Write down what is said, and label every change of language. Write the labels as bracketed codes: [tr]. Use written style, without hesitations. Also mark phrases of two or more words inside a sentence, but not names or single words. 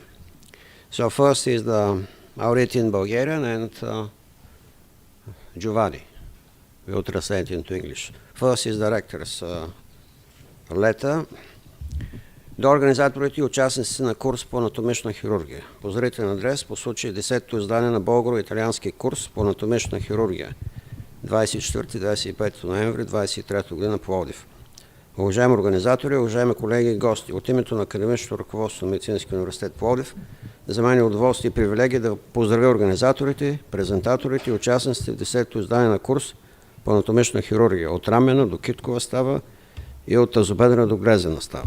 [en] So first is I'll read in Bulgarian and Giovanni will translate into English. First is the rector's letter. [bg] До организаторите и участниците на курс по анатомична хирургия. По зрителен адрес по случай 10-то издание на българо-италиански курс по анатомична хирургия 24-25 ноември 23 година Пловдив. Уважаеми организатори, уважаеми колеги и гости, от името на академичното ръководство на Медицинския университет Пловдив, за мен е удоволствие и привилегия да поздравя организаторите, презентаторите и участниците в 10-то издание на курс по анатомична хирургия от рамена до киткова става и от тазобедрена до глезена става.